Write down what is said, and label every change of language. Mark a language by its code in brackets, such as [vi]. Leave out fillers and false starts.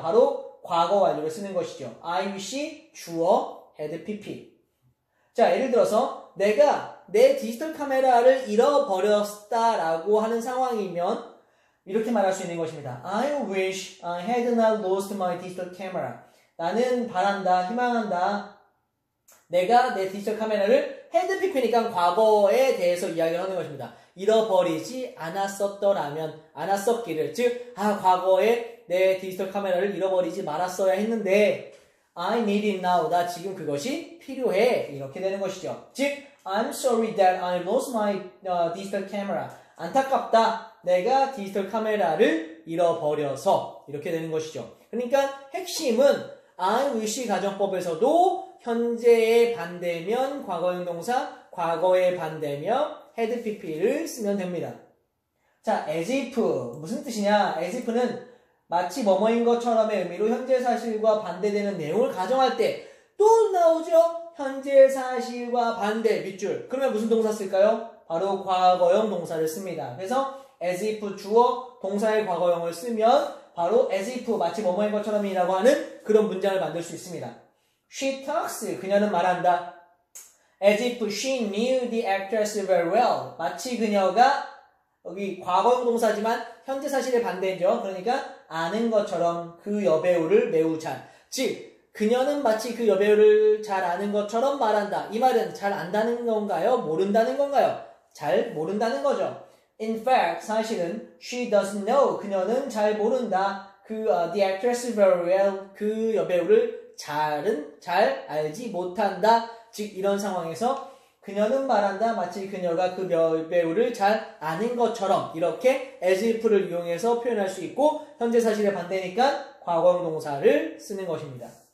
[ko] 바로 과거 완료를 쓰는 것이죠. [en] I wish 주어 had pp. [ko] 자, 예를 들어서 내가 내 디지털 카메라를 잃어버렸다 라고 하는 상황이면 이렇게 말할 수 있는 것입니다. [en] I wish I had not lost my digital camera. [ko] 나는 바란다, 희망한다. 내가 내 디지털 카메라를 had pp니까 과거에 대해서 이야기를 하는 것입니다. 잃어버리지 않았었기를. 즉, 과거에 내 디지털 카메라를 잃어버리지 말았어야 했는데 [en] I need it now. [ko] 나 지금 그것이 필요해. 이렇게 되는 것이죠. [en] 즉, I'm sorry that I lost my digital camera. [ko] 안타깝다. 내가 디지털 카메라를 잃어버려서. 이렇게 되는 것이죠. 그러니까 핵심은 I wish 가정법에서도 현재의 반대면 과거형 동사, 과거의 반대면 had pp를 쓰면 됩니다. 자, as if 무슨 뜻이냐? as if는 마치 뭐뭐인 것처럼의 의미로 현재 사실과 반대되는 내용을 가정할 때 또 나오죠? 현재 사실과 반대 밑줄. 그러면 무슨 동사 쓸까요? 바로 과거형 동사를 씁니다. 그래서 as if 주어 동사의 과거형을 쓰면 바로 as if 마치 뭐뭐인 것처럼이라고 하는 그런 문장을 만들 수 있습니다. [en] She talks. [ko] 그녀는 말한다. [en] As if she knew the actress very well. [ko] 마치 그녀가 여기 과거형 동사지만 현재 사실의 반대죠. 그러니까 아는 것처럼 그 여배우를 매우 잘. 즉 그녀는 마치 그 여배우를 잘 아는 것처럼 말한다. 이 말은 잘 안다는 건가요? 모른다는 건가요? 잘 모른다는 거죠. [en] In fact, 사실은 she doesn't know. [ko] 그녀는 잘 모른다. [en] the actress very well. [ko] 그 여배우를 잘 알지 못한다. 즉 이런 상황에서 그녀는 말한다. 마치 그녀가 그 여배우를 잘 아는 것처럼 이렇게 as if를 이용해서 표현할 수 있고 현재 사실의 반대니까 과거형 동사를 쓰는 것입니다.